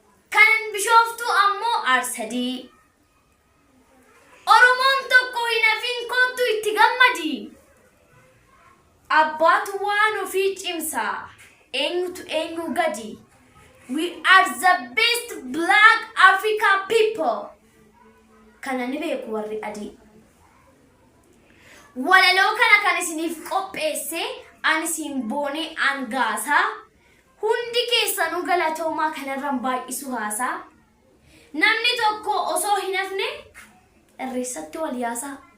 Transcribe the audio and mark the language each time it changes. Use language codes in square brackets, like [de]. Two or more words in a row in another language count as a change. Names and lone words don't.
[om] Kan Bishooftuu ammoo Aarsadii. Oromoon tokko hin hafin, kottu itti gammadi. Abbaatu waan ofii cimsa. Eenyutu eenyu gadi? [en] We are the best black Africa people. [om] Kana ni beeku warri adii. Walaloo kana kan isiniif qopheesse, ani isin boonee angaasa. Hundi keessanuu galatoomaa kanarraan baay'isu haasa. Namni tokko osoo hin hafne, irreessatti wal yaasa.